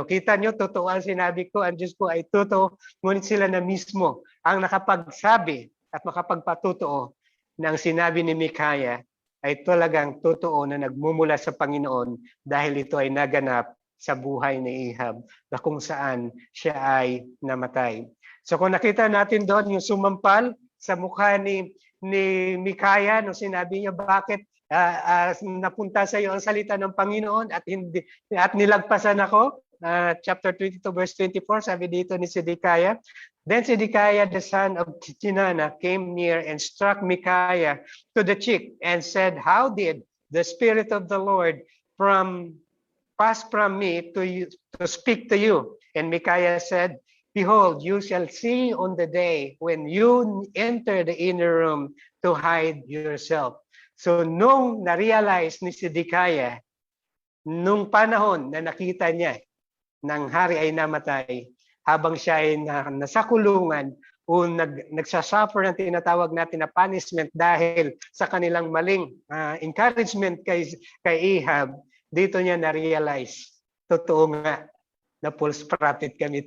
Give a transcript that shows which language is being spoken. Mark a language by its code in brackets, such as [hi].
[tl] Kita nyo, totoo ang sinabi ko, ang Diyos ko ay totoo, ngunit sila na mismo ang nakapagsabi at makapagpatotoo na ang sinabi ni Micaiah ay talagang totoo na nagmumula sa Panginoon dahil ito ay naganap sa buhay ni Ahab na kung saan siya ay namatay. So kung nakita natin doon yung sumampal sa mukha ni Micaiah, no, sinabi niya, bakit napunta sa iyo ang salita ng Panginoon at nilagpasan ako? [en] Chapter 22 verse 24, [tl] sabi dito ni Zedekiah, [en] then Zedekiah the son of Chinana came near and struck Micaiah to the cheek and said, how did the Spirit of the Lord pass from me to speak to you? And Micaiah said, behold, you shall see on the day when you enter the inner room to hide yourself. [tl] So nung na-realize ni Zedekiah, nung panahon na nakita niya ng hari ay namatay, habang siya ay nasa kulungan o nagsasuffer ng tinatawag natin na punishment dahil sa kanilang maling encouragement kay Ahab, dito niya na-realize, totoo nga na false prophet kami.